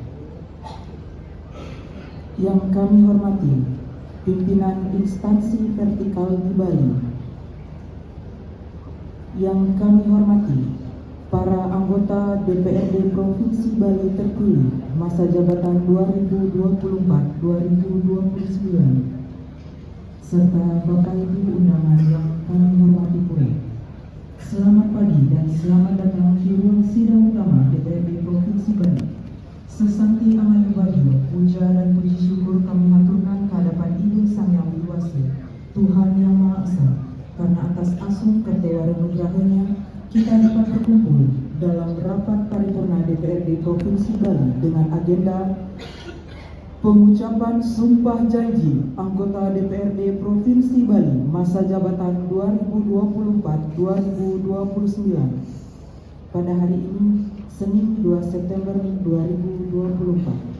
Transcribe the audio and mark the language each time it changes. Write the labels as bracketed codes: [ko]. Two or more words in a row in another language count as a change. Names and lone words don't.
[id] yang kami hormati pimpinan instansi vertikal di Bali, yang kami hormati para anggota DPRD Provinsi Bali terpilih masa jabatan 2024-2029, serta Bapak Ibu undangan yang kami hormati pula. Selamat pagi dan selamat datang di ruang sidang utama DPRD Provinsi Bali. Sesanti Amanyu Bagio, puja dan puji syukur kami haturkan ke hadapan Ibu Sang Yang Widi, Tuhan Yang Maha Esa, karena atas asuh kertewara nugrahanya kita dapat berkumpul dalam rapat paripurna DPRD Provinsi Bali dengan agenda pengucapan sumpah janji anggota DPRD Provinsi Bali masa jabatan 2024-2029 pada hari ini, Senin 2 September 2024.